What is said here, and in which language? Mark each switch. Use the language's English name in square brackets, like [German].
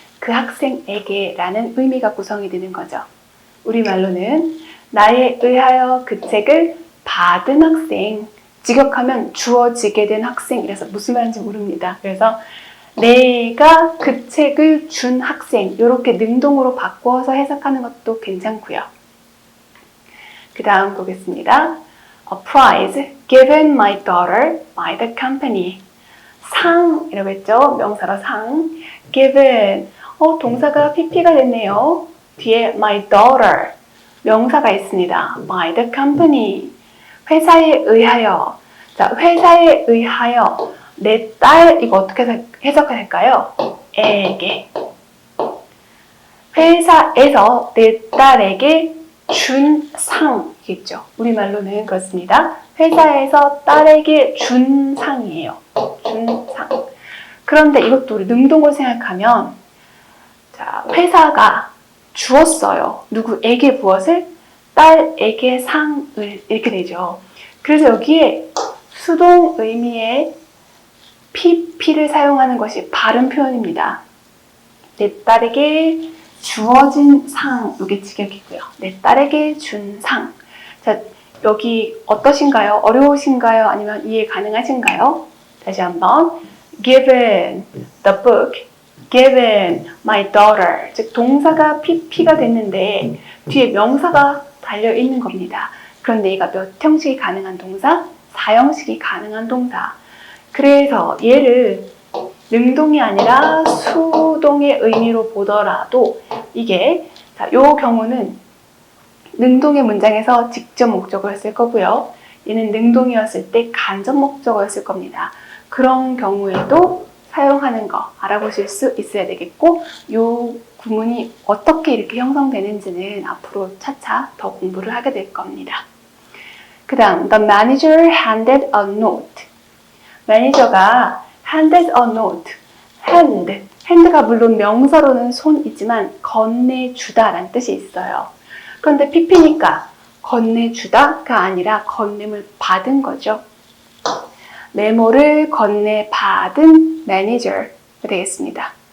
[Korean] 그 학생에게 라는 의미가 구성이 되는 거죠. 우리말로는 나에 의하여 그 책을 받은 학생, 직역하면 주어지게 된 학생이라서 무슨 말인지 모릅니다. 그래서 내가 그 책을 준 학생 이렇게 능동으로 바꿔서 해석하는 것도 괜찮고요. 그 다음 보겠습니다. [English] A prize given my daughter by the company. [Korean] 상이라고 했죠. 명사로 상. given. 동사가 pp가 됐네요. 뒤에 [English] my daughter. [Korean] 명사가 있습니다. [English] by the company. [Korean] 회사에 의하여. 자, 회사에 의하여 내 딸, 이거 어떻게 해석해야 될까요? 에게. 회사에서 내 딸에게 준 상이겠죠. 우리말로는 그렇습니다. 회사에서 딸에게 준 상이에요. 준 상. 그런데 이것도 우리 능동으로 생각하면, 자, 회사가 주었어요. 누구에게 무엇을? 딸에게 상을 이렇게 되죠. 그래서 여기에 수동 의미의 pp를 사용하는 것이 바른 표현입니다. 내 딸에게 주어진 상, 이게 직역이고요. 내 딸에게 준 상. 자, 여기 어떠신가요? 어려우신가요? 아니면 이해 가능하신가요? 다시 한번. [English] given the book, given my daughter. [Korean] 즉, 동사가 pp가 됐는데 뒤에 명사가 달려있는 겁니다. 그런데 얘가 몇 형식이 가능한 동사? 4형식이 가능한 동사. 그래서 얘를 능동이 아니라 수동의 의미로 보더라도 이게 자, 요 경우는 능동의 문장에서 직접 목적어를 쓸 거고요. 얘는 능동이었을 때 간접 목적어를 쓸 겁니다. 그런 경우에도 사용하는 거 알아보실 수 있어야 되겠고 요 구문이 어떻게 이렇게 형성되는지는 앞으로 차차 더 공부를 하게 될 겁니다. 그 다음 [English] The manager handed a note. [Korean] 매니저가 [English] handed a note. [Korean] hand가 물론 명사로는 손이지만 건네주다 라는 뜻이 있어요. 그런데 pp니까 건네주다가 아니라 건네물 받은 거죠. 메모를 건네받은 매니저가 되겠습니다.